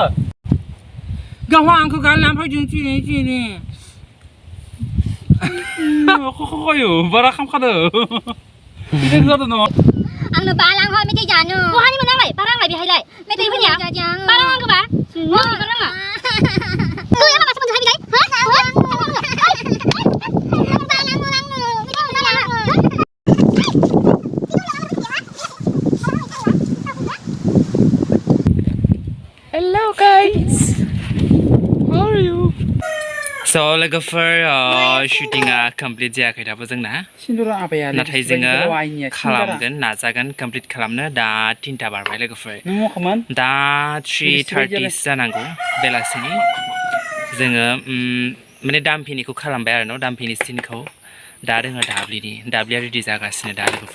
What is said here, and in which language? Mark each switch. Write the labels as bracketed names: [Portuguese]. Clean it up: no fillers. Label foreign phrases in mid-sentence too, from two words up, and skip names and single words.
[Bodo] गावहा आंखौ गालना फैदों सिरि खख'यो बारा खामखादो बिदि जादों न'. आंनो बालां हो मेथाइ जानो. बहानि मोनालाय? बारांलाय बेहायलाय? मेथाइ फैया? बारां आंखौ बा? नो बाराङा. तु या माबा सोमोन्दो हाय बिलाय? [English] Hello guys. How are you? [Bodo] So लोगोफोर शुटिंआ कमप्लिट जायाखै दाबो जोंना नाथाय जोङो खालामगोन नाजागोन कमप्लिट खालामनो दा 3टा बारबाय लोगोफोर दा 3:30 जानांगौ बेलासिनि जोङो माने दामफिनिखौ खालामबाय आरो न' दामफिनि सिनखौ दा दोङो दाब्लिया रेडि जागासिनो दा लोगोफोर.